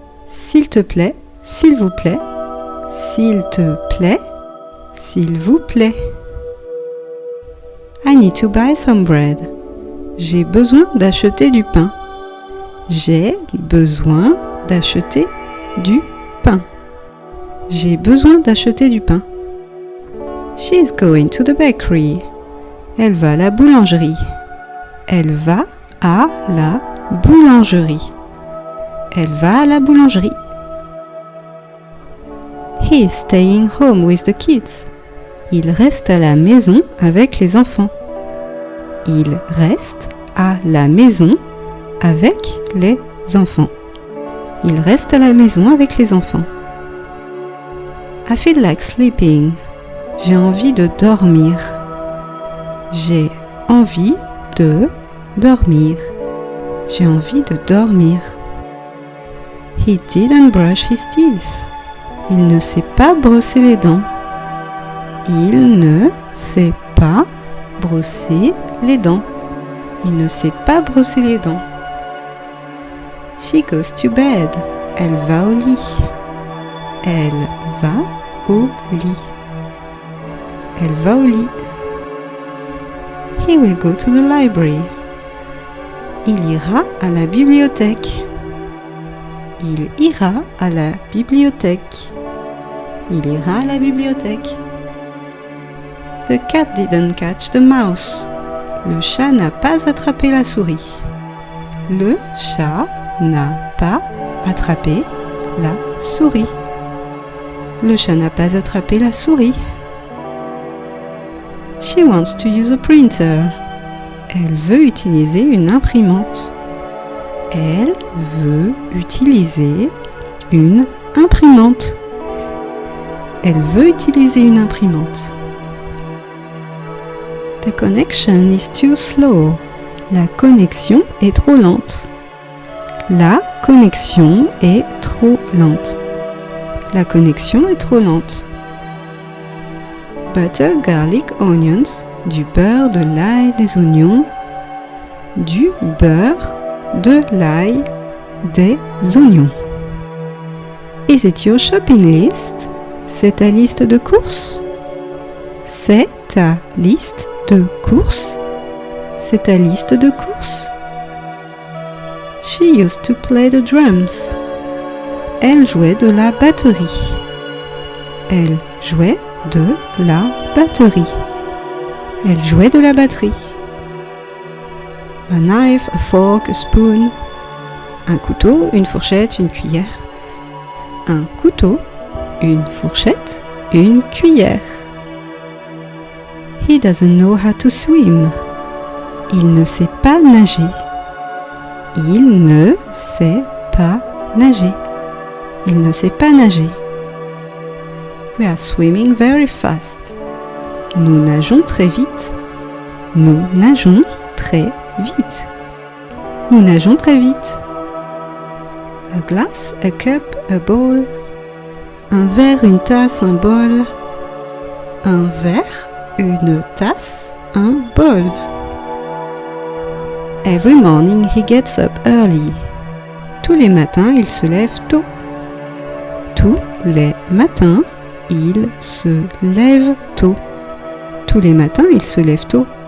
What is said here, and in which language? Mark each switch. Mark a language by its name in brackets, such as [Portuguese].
[French] S'il te plaît, s'il vous plaît, s'il te plaît, s'il vous plaît. [English] I need to buy some bread. [French] J'ai besoin d'acheter du pain. J'ai besoin d'acheter du pain. J'ai besoin d'acheter du pain. [English] She is going to the bakery. [French] Elle va à la boulangerie. Elle va à la boulangerie. Elle va à la boulangerie. [English] He is staying home with the kids. [French] Il reste à la maison avec les enfants. Il reste à la maison avec les enfants. Il reste à la maison avec les enfants. [English] I feel like sleeping. [French] J'ai envie de dormir. J'ai envie de dormir. J'ai envie de dormir. [English] He didn't brush his teeth. [French] Il ne s'est pas brossé les dents. Il ne s'est pas brossé les dents. Il ne s'est pas brossé les dents. [English] She goes to bed. [French] Elle va au lit. Elle va au lit. Elle va au lit. [English] He will go to the library. [French] Il ira à la bibliothèque. Il ira à la bibliothèque. Il ira à la bibliothèque. [English] The cat didn't catch the mouse. [French] Le chat n'a pas attrapé la souris. Le chat n'a pas attrapé la souris. Le chat n'a pas attrapé la souris. [English] She wants to use a printer. [French] Elle veut utiliser une imprimante. Elle veut utiliser une imprimante. Elle veut utiliser une imprimante. [English] The connection is too slow. [French] La connexion est trop lente. La connexion est trop lente. La connexion est trop lente. [English] Butter, garlic, onions. [French] Du beurre, de l'ail, des oignons. Du beurre, de l'ail, des oignons. [English] Is it your shopping list? [French] C'est ta liste de courses? C'est ta liste de courses? C'est ta liste de courses? [English] She used to play the drums. [French] Elle jouait de la batterie. Elle jouait de la batterie. Elle jouait de la batterie. [English] A knife, a fork, a spoon. [French] Un couteau, une fourchette, une cuillère. Un couteau, une fourchette, une cuillère. [English] He doesn't know how to swim. [French] Il ne sait pas nager. Il ne sait pas nager. Il ne sait pas nager. [English] We are swimming very fast. [French] Nous nageons très vite. Nous nageons très vite. Nous nageons très vite. [English] A glass, a cup, a bowl. [French] Un verre, une tasse, un bol. Un verre, une tasse, un bol. [English] Every morning he gets up early. [French] Tous les matins, il se lève tôt. Tous les matins, il se lève tôt. Tous les matins, il se lève tôt.